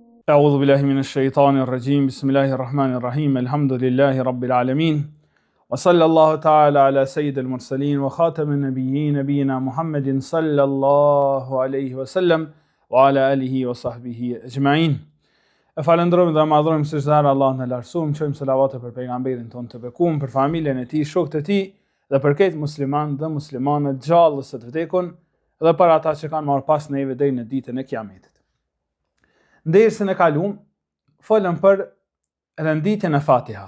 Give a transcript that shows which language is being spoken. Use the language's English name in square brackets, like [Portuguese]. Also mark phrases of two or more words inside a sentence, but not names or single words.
[Arabic] أعوذ بالله من الشيطان الرجيم بسم الله الرحمن الرحيم الحمد لله رب العالمين وصلى الله تعالى على سيد المرسلين وخاتم النبيين نبينا محمد صلى الله عليه وسلم وعلى آله وصحبه أجمعين. [Albanian] Falenderojmë dhe madhrojmë sërish Allahun e lartësuar, çojmë selavate për pejgamberin tonë të bekuar, për familjen e tij, shokët e tij dhe për këtë musliman dhe muslimane gjallës së të vdekun dhe për ata që kanë marrë pas neve deri në ditën e Kiametit. Dersën e kaluam folëm për renditjen e Fatihas.